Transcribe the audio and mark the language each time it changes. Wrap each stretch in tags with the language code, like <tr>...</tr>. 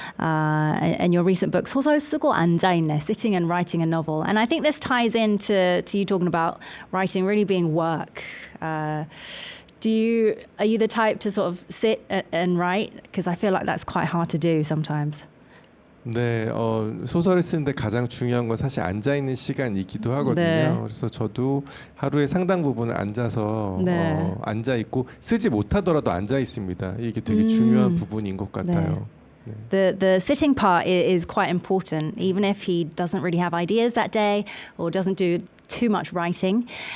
<en>And your recent book, 서서 쓰고 앉아있네, sitting and writing a novel. And I think this ties into you talking about writing really being work. Are you the type to sort of sit and write? Because I feel like that's quite hard to do sometimes.</en> <ko>네, 소설을 쓰는데 가장 중요한 건 사실 앉아 있는 시간이기도 하거든요. 네. 그래서 저도 하루에 상당 부분을 앉아서 네. 앉아 있고 쓰지 못하더라도 앉아 있습니다. 이게 되게 중요한 부분인 것 같아요. 네.</ko> <en>The sitting part is quite important, even if he doesn't really have ideas that day or doesn't do too much writing.</en>